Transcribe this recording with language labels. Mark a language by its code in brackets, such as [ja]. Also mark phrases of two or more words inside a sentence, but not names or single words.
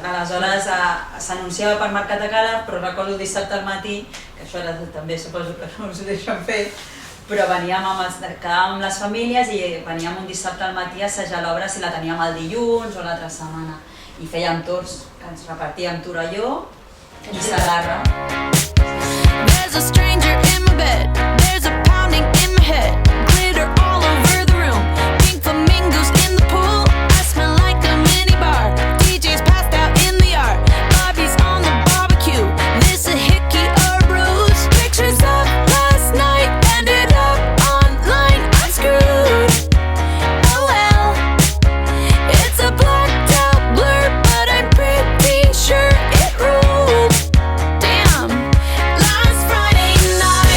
[ca] Aleshores s'anunciava per Mercat de Calaf, però recordo dissabte al matí, que això ara també suposo que no us ho deixen fer, però quedàvem amb les famílies i veníem un dissabte al matí a assajar l'obra si la teníem el dilluns o l'altra setmana. I fèiem torns, que ens repartíem Torelló i Sagarra. [en] There's a stranger in my bed, there's a pounding in my head, glitter all over the room, pink flamingos in the pool, I smell like a minibar, DJ's passed out in the yard, Bobby's on the barbecue, this a hickey or bruise, pictures of last night ended up online, I'm screwed, oh well, it's a blacked out blur, but I'm pretty sure it ruled, damn, last Friday night.